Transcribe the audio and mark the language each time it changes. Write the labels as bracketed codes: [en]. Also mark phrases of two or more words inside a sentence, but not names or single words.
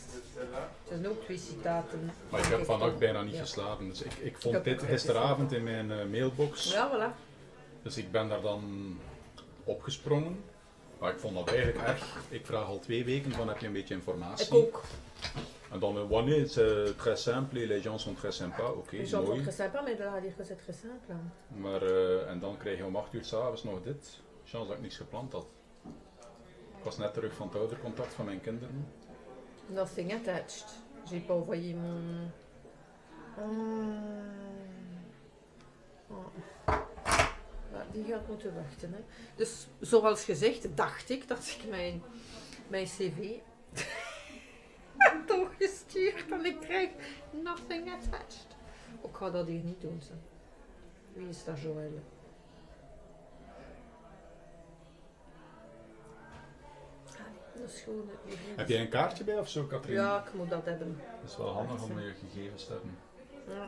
[nl] Het zijn ook 2 citaten. Maar ik heb vannacht bijna niet geslapen, dus ik vond dit gisteravond in mijn mailbox. Ja, voilà. Dus ik ben daar dan opgesprongen. Maar ik vond dat eigenlijk erg. Ik vraag al 2 weken van heb je een beetje informatie. Ik ook. En dan wanneer [fr] c'est très simple, les gens sont très sympas, oké, Les gens mooi. sont très sympas, mais là, dire que c'est très simple. [nl] Maar en dan krijg je om 8 uur s'avonds nog dit. Chance dat ik niets gepland had. Ik was net terug van het oudercontact van mijn kinderen. [en] Nothing attached. [fr] J'ai pas envoyé mon... [nl] Ja, die gaat moeten wachten. Hè. Dus zoals gezegd, dacht ik dat ik mijn cv doorgestuurd en ik krijg [en] nothing attached. [nl] Ik ga dat hier niet doen. Zo. Wie is dat, Joël? Dat is gewoon Heb jij een kaartje bij of zo, Katrien? Ja, ik moet dat hebben. Dat is wel handig om je gegevens te hebben. Ja.